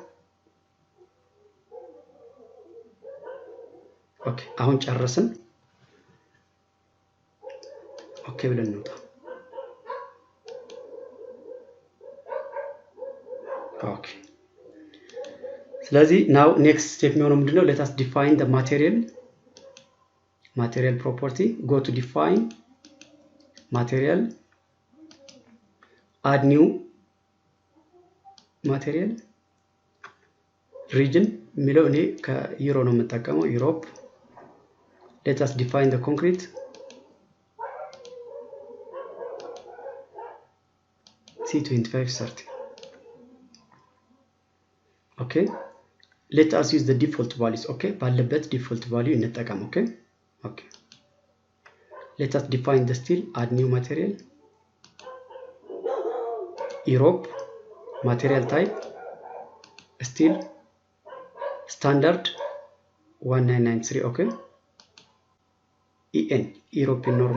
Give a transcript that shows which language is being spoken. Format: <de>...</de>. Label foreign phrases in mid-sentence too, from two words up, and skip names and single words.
<am>ኦኬ አሁን ጨረስን። ኦኬ ብለን እንውጣ። ኦኬ ስለዚህ</am> <en>now next step</en> <am>የሚሆነው ምንድነው?</am> <en>let us define the material property. Go to define material, add new material, region</en> <am>የሚለው እኔ ከዩሮ ነው የምጠቀመው ዩሮፕ።</am> <en>let us define the concrete, C2530. okay, let us use the default values. okay,</en> <am>ባለበት default value እንጠቀም።</am> <en>okay okay, let us define the steel, add new material, Europe, material type steel, standard 1993. okay, EN European norm.</en>